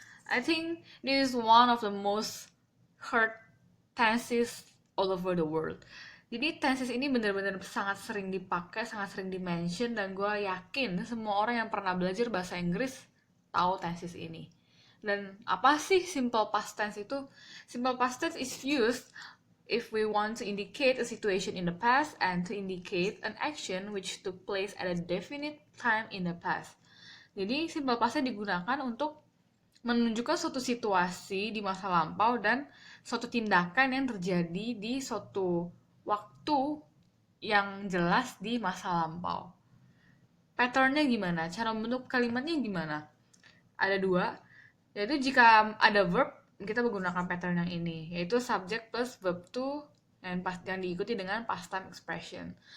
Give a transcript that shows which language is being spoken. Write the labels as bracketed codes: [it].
[en] I think this is one of the most heard tenses all over the world. [id] Jadi tenses ini benar-benar sangat sering dipakai, sangat sering dimention, dan gue yakin semua orang yang pernah belajar bahasa Inggris tahu tenses ini. Dan apa sih simple past tense itu? [en] Simple past tense is used if we want to indicate a situation in the past and to indicate an action which took place at a definite time in the past. [id] Jadi simple past tense digunakan untuk menunjukkan suatu situasi di masa lampau dan suatu tindakan yang terjadi di suatu waktu yang jelas di masa lampau. Patternnya gimana? Cara membentuk kalimatnya gimana? Ada 2, yaitu jika ada verb, kita menggunakan pattern yang ini, yaitu subject plus verb to yang diikuti dengan past time expression.